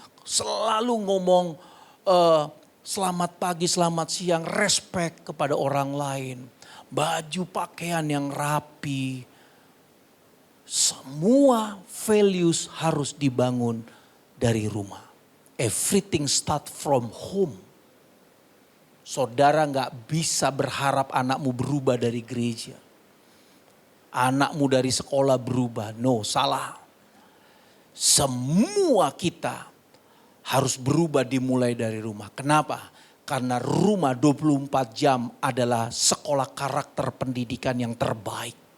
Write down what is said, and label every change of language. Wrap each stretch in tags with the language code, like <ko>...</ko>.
<id>Selalu ngomong selamat pagi, selamat siang, respect kepada orang lain. Baju pakaian yang rapi. Semua values harus dibangun dari rumah.</id> <en>Everything start from home.</en> <id>Saudara gak bisa berharap anakmu berubah dari gereja. Anakmu dari sekolah berubah.</id> <en>No,</en> <id>salah. Semua kita harus berubah dimulai dari rumah. Kenapa? Karena rumah 24 jam adalah sekolah karakter pendidikan yang terbaik.</id>